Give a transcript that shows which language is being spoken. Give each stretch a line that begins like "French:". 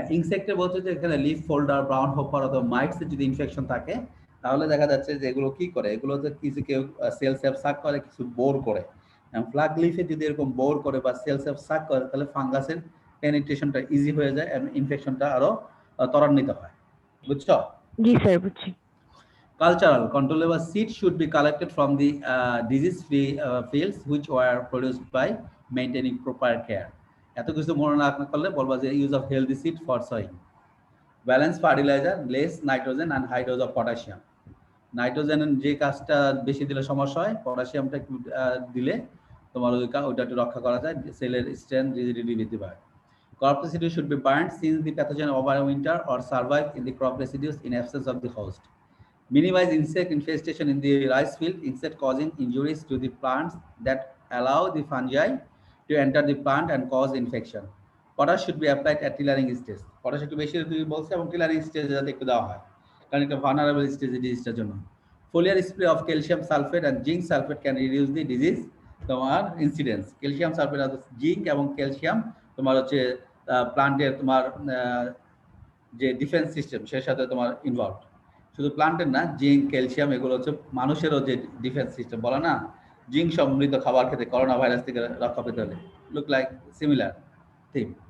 Bangla: ইনসেক্টে বলছে যে এখানে লিফ ফোল্ডার, ব্রাউন হপার অথবা মাইটসের যদি ইনফেকশন থাকে, তাহলে দেখা যাচ্ছে যে এগুলো কি করে, এগুলো যে কিছু কেউ সেল সেপ সাক করে, কিছু বোর করে। ফ্লাগ লিফে যদি এরকম বোর করে বা সেল সেপ সাক করে, তাহলে ফাঙ্গাসের পেনিট্রেশনটা ইজি হয়ে যায় এবং ইনফেকশনটা আরো ত্বরান্বিত হয়। বুঝছো? জি স্যার, বুঝছি।
English: Cultural controllable seeds should be collected from the disease-free fields which were produced by maintaining proper care.
Bangla: এত কিছু মনে না করলে বলবা যে
English: use of healthy seed for sowing, balance fertilizer, less nitrogen and high dose of potassium।
Bangla: নাইট্রোজেনের যে কাজটা বেশি দিলে সমস্যা হয়, পটাশিয়ামটা একটু দিলে তোমার ওইটা একটু রক্ষা করা যায়, সেলের স্ট্রেন্থ রিজিডিটি বৃদ্ধি পায়।
English: Crop residues should be burned since the pathogen overwinter or survive in the crop residues in absence of the host. Minimize insect infestation in the rice field, insect causing injuries to the plants that allow the fungi to enter the plant and cause infection. Potash should be applied at tillering stage.
Bangla: Potash একটু বেশি বলছে এবং tillering stage যাতে একটু দেওয়া হয়, কারণ এটা vulnerable stage ডিজিজটার জন্য। Foliar spray of calcium sulfate and zinc sulfate can reduce the disease তোমার ইনসিডেন্স। ক্যালসিয়াম সালফেট আর জিঙ্ক এবং ক্যালসিয়াম তোমার হচ্ছে প্লান্টের তোমার যে ডিফেন্স সিস্টেম সের সাথে তোমার ইনভলভ। শুধু প্লান্টের না, জিঙ্ক, ক্যালসিয়াম এগুলো হচ্ছে মানুষেরও যে ডিফেন্স সিস্টেম, বলে না জিঙ্ক সমৃদ্ধ খাবার খেতে করোনা ভাইরাস থেকে রক্ষা পেতে হলে,
English: Look like similar theme.